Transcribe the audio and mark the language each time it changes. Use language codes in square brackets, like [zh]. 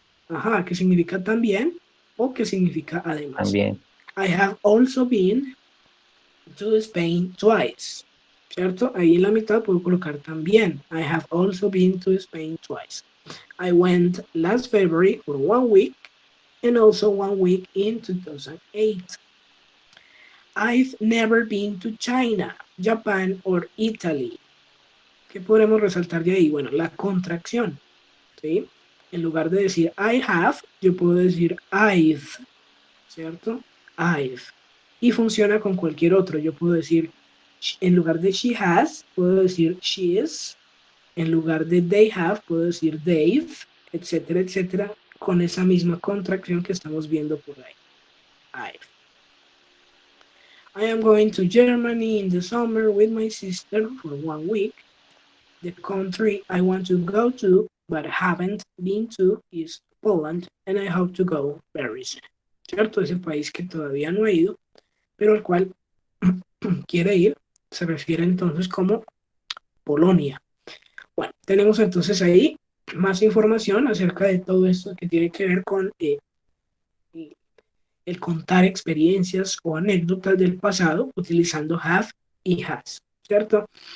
[es] Ajá, que significa también o que significa además. También. [en] I have also been to Spain twice. [es] ¿Cierto? Ahí en la mitad puedo colocar también. [en] I have also been to Spain twice. I went last February for 1 week and also 1 week in 2008. I've never been to China, Japan, or Italy. [es] ¿Qué podemos resaltar de ahí? Bueno, la contracción, ¿sí? En lugar de decir [en] I have, [es] yo puedo decir I've, ¿cierto? I've. Y funciona con cualquier otro. Yo puedo decir, en lugar de [en] she has, [es] puedo decir [en] she is. [es] En lugar de [en] they have, [es] puedo decir they've, etcétera, etcétera, con esa misma contracción que estamos viendo por ahí. [en] I've. I am going to Germany in the summer with my sister for 1 week. The country I want to go to but haven't been to is Poland, and I hope to go very soon. [es] ¿Cierto? Es el país que todavía no he ido, pero al cual quiere ir, se refiere entonces como Polonia. Bueno, tenemos entonces ahí más información acerca de todo esto que tiene que ver con el contar experiencias o anécdotas del pasado utilizando have y has, ¿cierto?